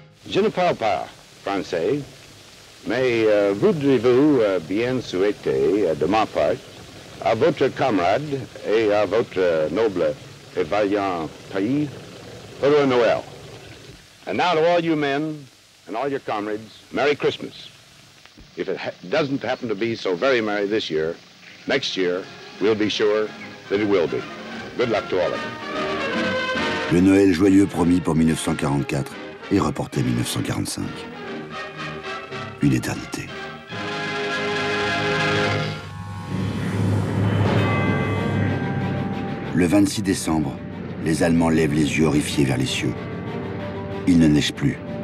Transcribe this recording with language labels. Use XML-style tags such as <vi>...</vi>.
<fr>Je ne parle pas français, mais voudriez-vous bien souhaiter de ma part à votre camarade et à votre noble et vaillant pays heureux Noël.</fr> <en>And now to all you men and all your comrades, Merry Christmas. If it doesn't happen to be so very merry this year, next year we'll be sure that it will be. Good luck to all of you.</en> <fr>Le Noël joyeux promis pour 1944 est reporté 1945. Une éternité. Le 26 décembre, les Allemands lèvent les yeux horrifiés vers les cieux. Il ne neige plus.</fr>